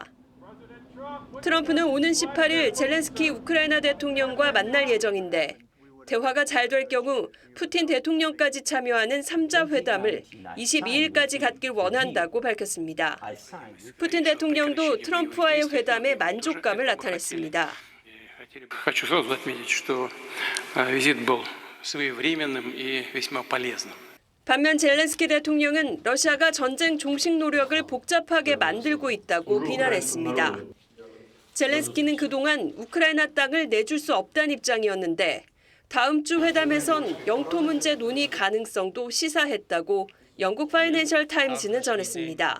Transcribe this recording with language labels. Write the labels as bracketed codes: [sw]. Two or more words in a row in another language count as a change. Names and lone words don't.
[ko] 트럼프는 오는 18일 젤렌스키 우크라이나 대통령과 만날 예정인데 대화가 잘 될 경우 푸틴 대통령까지 참여하는 3자 회담을 22일까지 갖길 원한다고 밝혔습니다. 푸틴 대통령도 트럼프와의 회담에 만족감을 나타냈습니다. [ru] Хочу сразу отметить, что визит был своевременным и весьма полезным. [ko] 반면 젤렌스키 대통령은 러시아가 전쟁 종식 노력을 복잡하게 만들고 있다고 비난했습니다. 젤렌스키는 그동안 우크라이나 땅을 내줄 수 없다는 입장이었는데 다음 주 회담에선 영토 문제 논의 가능성도 시사했다고 영국 파이낸셜 타임즈는 전했습니다.